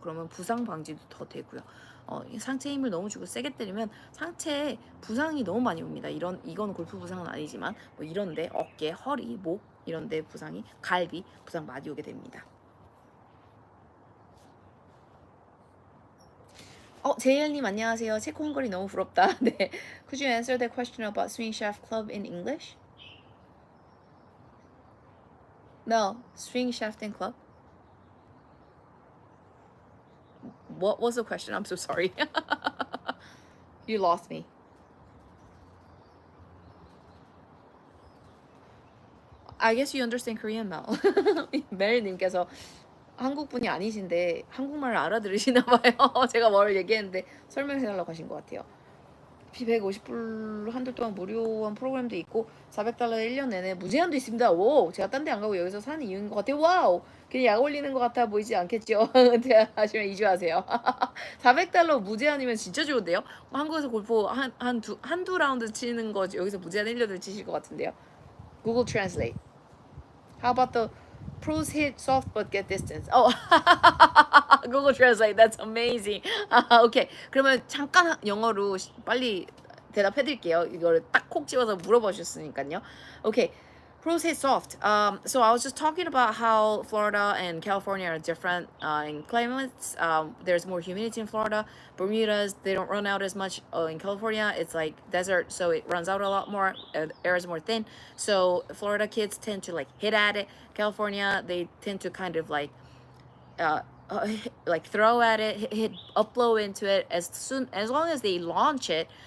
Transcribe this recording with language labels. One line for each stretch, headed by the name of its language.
Korean: 그러면 부상 방지도 더 되고요. 상체 힘을 너무 주고 세게 때리면 상체에 부상이 너무 많이 옵니다. 이건 골프 부상은 아니지만 뭐 이런데 어깨, 허리, 목 이런데 부상이 갈비 부상 많이 오게 됩니다. 제이엘님 안녕하세요. 체코 한글이 너무 부럽다. 네.
English: Could you answer the question about swing shaft club in English? No, swing shaft and club. What was the question? I'm so sorry. You lost me. I guess you understand Korean now.
Korean: 멜님께서 한국 분이 아니신데 한국말을 알아들으시나 봐요. 제가 뭘 얘기했는데 설명해달라고 하신 것 같아요. 150불 한달 동안 무료한 프로그램도 있고 400달러에 1년 내내 무제한도 있습니다. 오, 제가 딴 데 안 가고 여기서 사는 이유인 것 같아요. 와우, 그냥 약 올리는 것 같아 보이지 않겠죠? 하시면 이주하세요. 400달러 무제한이면 진짜 좋은데요? 한국에서 골프 한두 라운드 치는 거 여기서 무제한 1년을 치실 것 같은데요.
English: Google Translate. How about the pros hit soft but get distance? Oh, Google Translate. That's amazing. 오케이.
Korean: 그러면 잠깐 영어로 빨리 대답해드릴게요. 이거를 딱 콕 집어서 물어보셨으니까요.
English: 오케이. Pros hit soft. So I was just talking about how Florida and California are different in climates. There's more humidity in Florida. Bermudas, they don't run out as much. In California, it's like desert, so it runs out a lot more. Air is more thin. So Florida kids tend to like hit at it. California, they tend to kind of like throw at it, hit upload into it as long as they launch it.